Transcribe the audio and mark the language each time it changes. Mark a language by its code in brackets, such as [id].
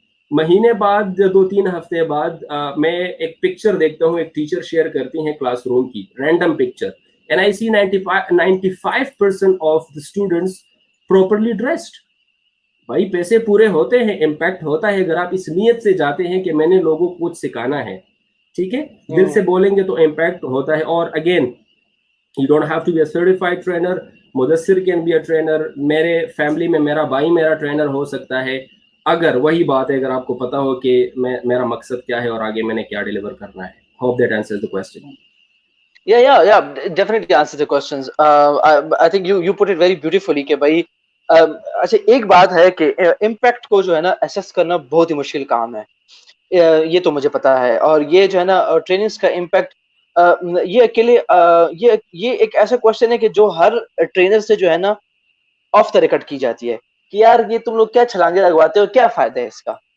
[ur] مہینے بعد 2-3 ہفتے بعد میں ایک پکچر دیکھتا ہوں, ایک ٹیچر شیئر کرتی ہیں کلاس روم کی, random picture, [en] and I see 95% of the students properly dressed. [ur] بھائی پیسے پورے ہوتے ہیں, امپیکٹ ہوتا ہے اگر آپ اس نیت سے جاتے ہیں کہ میں نے لوگوں کو کچھ سکھانا ہے, ٹھیک ہے, دل سے بولیں گے تو امپیکٹ ہوتا ہے. اور again [en] you don't have to be a certified trainer. Mudassir can be a trainer. [ur] میرے فیملی میں میرا بھائی میرا ٹرینر ہو سکتا ہے, اگر وہی بات ہے اگر آپ کو پتا ہو کہ میرا مقصد کیا ہے اور آگے میں نے کیا ڈیلیور کرنا ہے. [en] Hope that answers the question. Yeah, definitely answers the questions. I think you put it very beautifully [ur] کہ بھائی اچھا ایک بات ہے کہ امپیکٹ کو جو ہے نا اسیس کرنا بہت ہی مشکل کام ہے, یہ تو مجھے پتا ہے. اور یہ جو ہے نا ٹریننگز کا امپیکٹ یہ اکیلے یہ ایک ایسا کوشچن ہے کہ جو ہر ٹرینر سے جو ہے نا [en] off the record [ur] کی جاتی ہے کہ یار یہ تم لوگ کیا چھلانگے لگواتے ہو, کیا فائدہ ہے اس کا.